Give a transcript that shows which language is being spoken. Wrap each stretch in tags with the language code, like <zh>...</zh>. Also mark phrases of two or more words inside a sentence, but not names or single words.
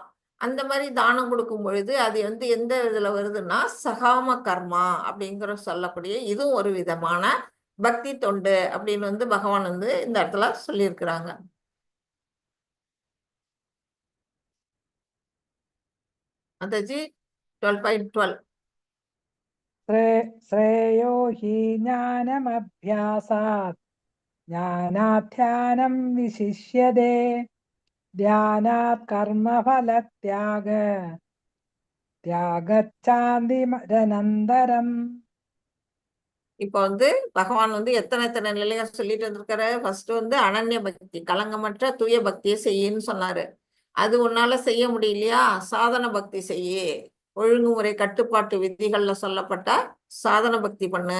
<ta>அந்த மாதிரி தானம் கொடுக்கும் பொழுது அது வந்து எந்த இதுல வருதுன்னா சகாம கர்மா அப்படிங்கிற சொல்லக்கூடிய இதுவும் ஒரு விதமான பக்தி தொண்டு அப்படின்னு வந்து பகவான் வந்து இந்த இடத்துல சொல்லியிருக்கிறாங்க. மாதாஜி 12.12</ta> <sa>श्रेयो हि ज्ञानमभ्यासात् ज्ञानाध्यानं विशिष्यते ध्यानात् कर्मफलत्याग त्यागच्चान्तिमदनन्तरम्.</sa> <ta>இப்போ வந்து பகவான் வந்து எத்தனை நிலையா சொல்லிட்டு வந்திருக்காரு. ஃபர்ஸ்ட் வந்து அனன்ய பக்தி, கலங்கமற்ற தூய பக்தியை செய்யின்னு சொன்னாரு. அது உன்னால செய்ய முடியலையா, சாதன பக்தி செய்யு, ஒழுங்குமுறை கட்டுப்பாட்டு விதிகள்ல சொல்லப்பட்ட சாதன பக்தி பண்ணு.</ta>